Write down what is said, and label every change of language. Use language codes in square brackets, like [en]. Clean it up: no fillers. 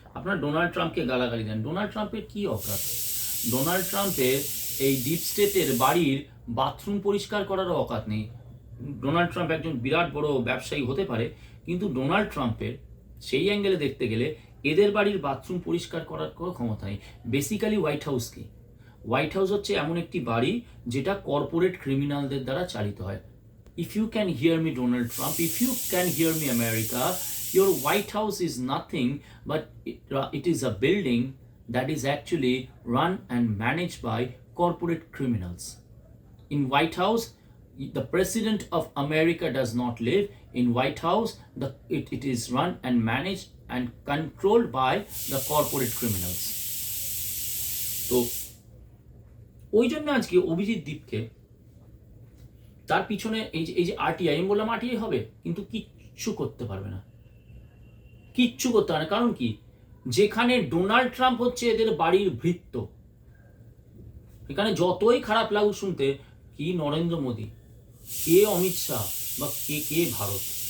[bn] আপনার ডোনাল্ড ট্রাম্পকে গালাগালি দেন, ডোনাল্ড ট্রাম্পের কি অকাত? ডোনাল্ড ট্রাম্পের এই ডিপ স্টেটের বাড়ির বাথরুম পরিষ্কার করারও অকাত নেই। ডোনাল্ড ট্রাম্প একজন বিরাট বড় ব্যবসায়ী হতে পারে, কিন্তু ডোনাল্ড ট্রাম্পের সেই অ্যাঙ্গেলে দেখতে গেলে এদের বাড়ির বাথরুম পরিষ্কার করার কোনো ক্ষমতা নেই। বেসিক্যালি হোয়াইট হাউস কি? হোয়াইট হাউস হচ্ছে এমন একটি বাড়ি যেটা কর্পোরেট ক্রিমিনালদের দ্বারা চালিত হয়। [en] If you can hear me, Donald Trump, if you can hear me, America, your White House is nothing but it is a building that is actually run and managed by corporate criminals. In White House, the President of America does not live. In White House, it is run and managed and controlled by the corporate criminals. [bn] তো ওই জন্য আজকে অভিজিৎ দীপকে তার পিছনে এই যে RTI, আমি বললাম আরটিআই হবে, কিন্তু কিচ্ছু করতে পারবে না, কিচ্ছু করতে পারবে না। কারণ কি? যেখানে ডোনাল্ড ট্রাম্প হচ্ছে এদের বাড়ির ভৃত্য, এখানে যতই খারাপ লাগুক শুনতে, কি নরেন্দ্র মোদী, কে অমিত শাহ বা কে ভারত,